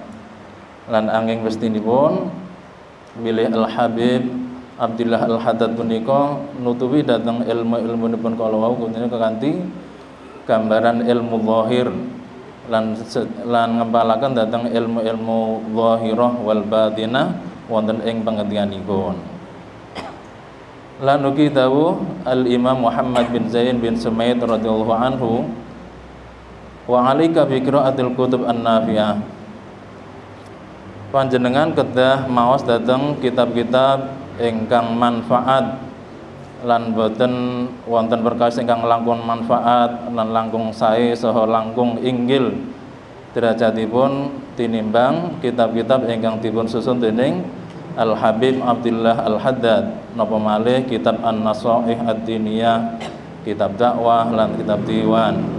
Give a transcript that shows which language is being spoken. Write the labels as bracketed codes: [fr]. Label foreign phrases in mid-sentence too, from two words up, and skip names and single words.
[jv] Lan anging pestinipun bilih Al Habib Abdullah Al Haddad punika nutupi dhateng ilmu-ilmunipun kala wau punika kanthi gambaran ilmu zahir lan ngempalaken dhateng ilmu-ilmu [ar] ظاهرة والباطنة [jv] wonten ing pangertianipun. Lan ugi dawuh Al Imam Muhammad bin Zain bin Sumaid [ar] رضي الله عنه وعليك بقراءة الكتب النافعة. [jv] Panjenengan kedah maos dhateng kitab-kitab ingkang manfaat lan boten wonten perkawis ingkang langkung manfaat lan langkung sae saha langkung inggil derajatipun tinimbang kitab-kitab ingkang dipun susun dening Al Habib Abdullah Al Haddad napa malih kitab An-Nasaih Ad-Diniyah, kitab dakwah lan kitab diwan.